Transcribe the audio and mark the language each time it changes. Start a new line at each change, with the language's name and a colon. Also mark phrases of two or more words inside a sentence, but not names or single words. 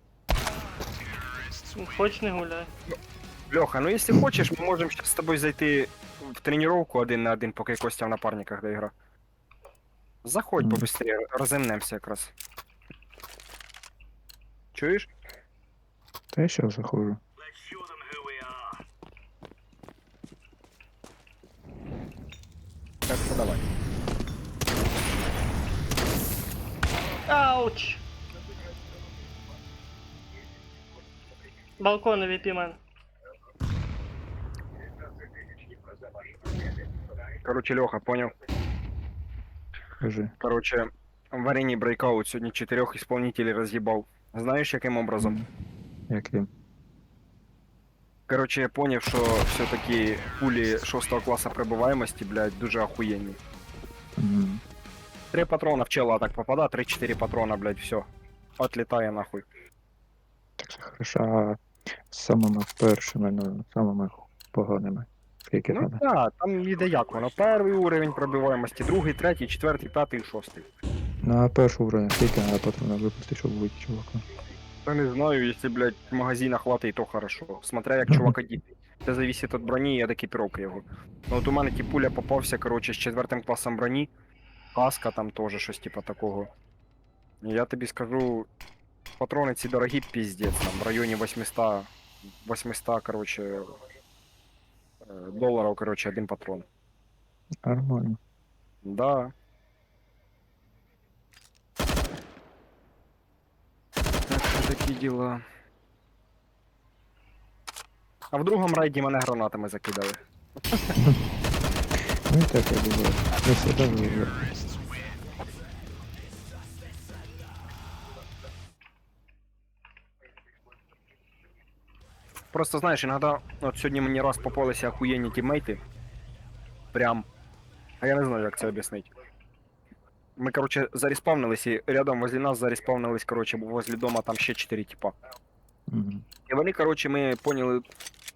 Ukrainian: Хоч не гуляй. Льоха, ну якщо хочеш, ми можемо зараз з тобою зайти в тренировку один на один, поки Костя в напарниках доігра. Заходь Мгм. побыстрее, розімнемося якраз. Чуєш? Та я зараз заходжу.
English: Let's show them who we are.
Ukrainian: Так що давай. Ауч! Балкон VP, мен.
Russian: Короче, Льоха, понял.
Ukrainian: Кажи.
Russian: Короче, в арене Breakout сьогодні 4 исполнителей разъебал. Знаешь,
Ukrainian: яким образом? Яким? Короче,
Russian: я понял,
Ukrainian: що все-таки пулі 6 класу прибуваємості, блядь, дуже охуєнні. Мгм. 3 патрона в чела так попада, 3-4 патрона, блядь, все. Отлітає нахуй.
Russian: Так це хорошо.
Ukrainian: А самими першими, ну, самими поганими. Скільки Ну треба? так, там іде як воно. Перший уровень пробиваємості, другий, третій, четвертий, п'ятий, шостий. На першу уровень скільки треба патрона випустити, щоб вийти, чувака? Я не знаю,
Russian: если, блядь, магазина хватить, то хорошо.
Ukrainian: Смотря як чувак одітий. Це зависит від броні і від екіпіровки його. Ну от у мене пуля попався, короче, з 4 класом броні. Каска там теж щось типа такого. І я тобі скажу, патрони ці дорогі піздець, там в районі 800, короче, доларів, короче, один патрон. Нормально. Да. Так що такі діла. А в другому райді мене гранатами закидали. Ну і так я думаю.
Russian: Не всегда вижу.
Ukrainian: Просто знаєш, іноді, от сьогодні мені раз попалися охуєнні тіммейти. Прям. А я не знаю, як це об'яснити. Ми, короче, зареспавнились, і
Russian: рядом возле нас
Ukrainian: зареспавнились, короче,
Russian: возле дома
Ukrainian: там ще 4 типа. Мгм. І вони, короче, ми поняли.